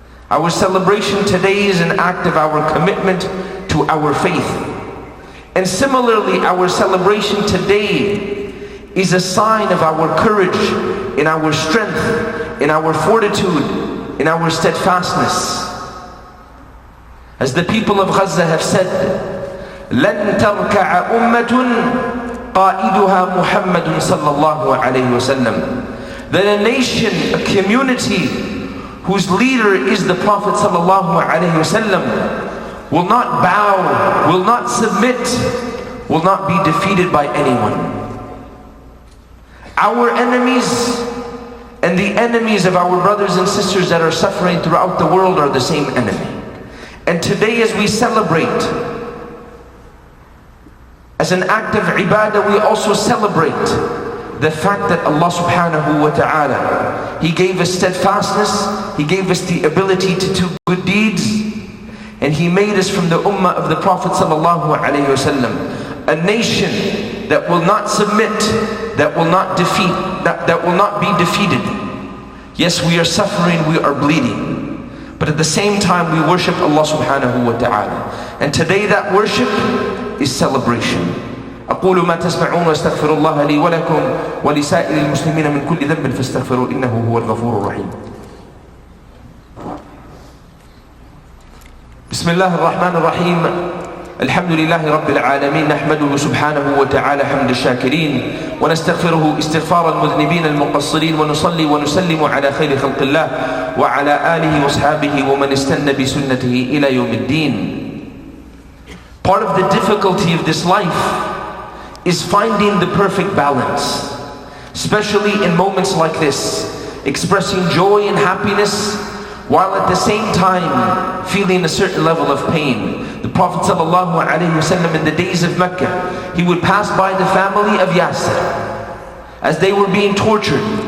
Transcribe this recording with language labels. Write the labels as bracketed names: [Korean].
[English] Our celebration today is an act of our commitment to our faith. And similarly, our celebration today is a sign of our courage, in our strength, in our fortitude, in our steadfastness. As the people of Gaza have said, [Arabic] لَن تَرْكَعَ أُمَّةٌ قَائِدُهَا مُحَمَّدٌ صَلَّى اللَّهُ عَلَيْهِ وَسَلَّمَ. [English] That a nation, a community whose leader is the Prophet sallallahu alaihi wasallam will not bow, will not submit, will not be defeated by anyone. Our enemies and the enemies of our brothers and sisters that are suffering throughout the world are the same enemy. And today, as we celebrate, as an act of ibadah, we also celebrate the fact that Allah subhanahu wa ta'ala, He gave us steadfastness, He gave us the ability to do good deeds, and He made us from the ummah of the Prophet sallallahu alaihi wasallam, a nation that will not submit, that will not defeat, that will not be defeated. Yes, we are suffering, we are bleeding, but at the same time we worship Allah subhanahu wa ta'ala. And today that worship is celebration. [Arabic] أقول ما تسمعون واستغفر الله لي ولكم ولسائر المسلمين من كل ذنب فاستغفروا إنه هو الغفور الرحيم. بسم الله الرحمن الرحيم. الحمد لله رب العالمين، نحمده سبحانه وتعالى حمد الشاكرين ونستغفره استغفار المذنبين المقصرين ونصلي ونسلم على خير خلق الله وعلى آله وصحابه ومن استنى بسنته إلى يوم الدين. [English] Part of the difficulty of this life is finding the perfect balance, especially in moments like this, expressing joy and happiness while at the same time feeling a certain level of pain. The Prophet ﷺ, in the days of Mecca, he would pass by the family of Yasir as they were being tortured.